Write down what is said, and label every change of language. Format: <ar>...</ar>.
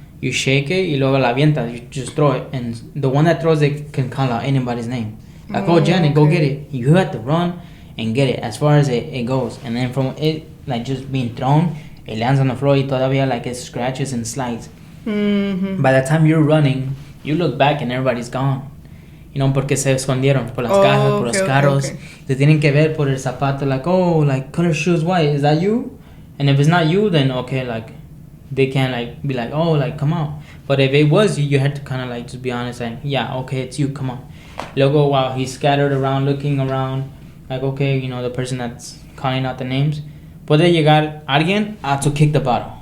<en>You shake it,</en> <es>y luego la avientas,</es> <en>you just throw it, and the one that throws it can call out anybody's name. Like, oh, Janet, go get it. You have to run and get it as far as it goes, and then from it, like, just being thrown, it lands on the floor,</en> <es>y todavía,</es> <en>like, it scratches and slides. By the time you're running, you look back and everybody's gone. You know,</en> <es>porque se escondieron por las cajas, por los carros. Te tienen que ver por el zapato,</es> <en>like, oh, like, color shoes white, is that you? And if it's not you, then okay, like, they can't, like, be like, oh, like, come out. But if it was you, you had to kind of, like, just be honest, like, yeah, okay, it's you, come on.</en> <es>Luego,</es> <en>while he's scattered around, looking around, like, okay, you know, the person that's calling out the names,</en> <es>puede llegar alguien</es> <en>to kick the bottle.</en>